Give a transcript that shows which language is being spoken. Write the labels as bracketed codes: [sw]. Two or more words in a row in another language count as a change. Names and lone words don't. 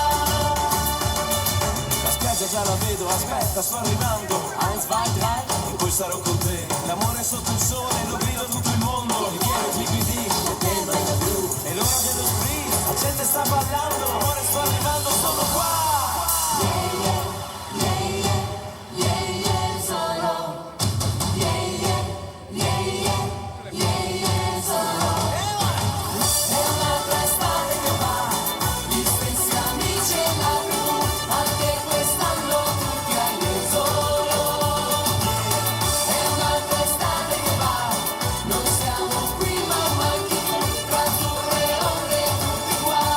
[it] La spiaggia già la vedo, aspetta, sto arrivando. [de] Eins, zwei, drei. [it] E poi sarò con te, l'amore sotto il sole, lo grido a tutto il mondo. Il chiaro GPD, e te non è blu. È l'ora dello sprint, la gente sta ballando, amore sto arrivando, sono qua. [en] Yeah yeah, yeah yeah, yeah yeah sono. Yeah yeah, yeah yeah, yeah yeah sono. [it] È un'altra estate che va, gli stessi amici e la TV, anche quest'anno tutti hai messo. È un'altra estate che va, noi siamo qui ma manchi tu, tra azzurro e onde tutti qua.